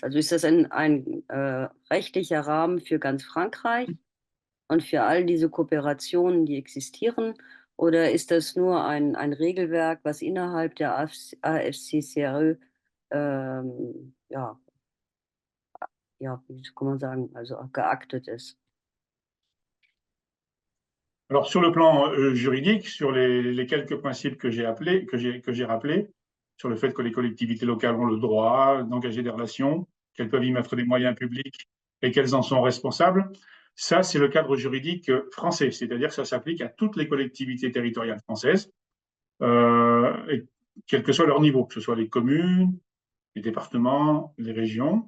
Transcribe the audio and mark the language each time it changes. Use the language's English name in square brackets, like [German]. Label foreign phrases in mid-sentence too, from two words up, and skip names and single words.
[German] Also ist das ein rechtlicher Rahmen für ganz Frankreich und für all diese Kooperationen, die existieren? Oder ist das nur ein Regelwerk, was innerhalb der AFC-CRE, wie kann man sagen, also geaktet ist? [French] Alors, sur le plan juridique, sur les quelques principes que j'ai rappelés, sur le fait que les collectivités locales ont le droit d'engager des relations, qu'elles peuvent y mettre des moyens publics et qu'elles en sont responsables, ça, c'est le cadre juridique français, c'est-à-dire que ça s'applique à toutes les collectivités territoriales françaises, et quel que soit leur niveau, que ce soit les communes, les départements, les régions.